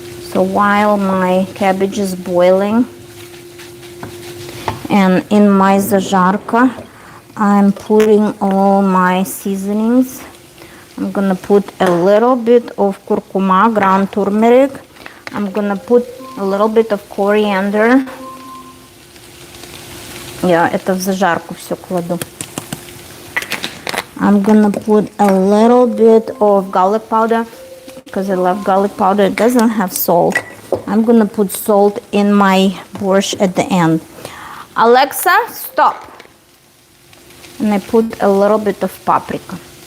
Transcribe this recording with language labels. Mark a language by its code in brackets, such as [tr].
[en] So while my cabbage is boiling, and in my zажарка I'm putting all my seasonings. I'm gonna put a little bit of curcuma, ground turmeric. I'm gonna put a little bit of coriander. [ru] Я это в зажарку все кладу. [en] I'm gonna put a little bit of garlic powder because I love garlic powder. It doesn't have salt. I'm gonna put salt in my borscht at the end. Alexa, stop. And I put a little bit of paprika.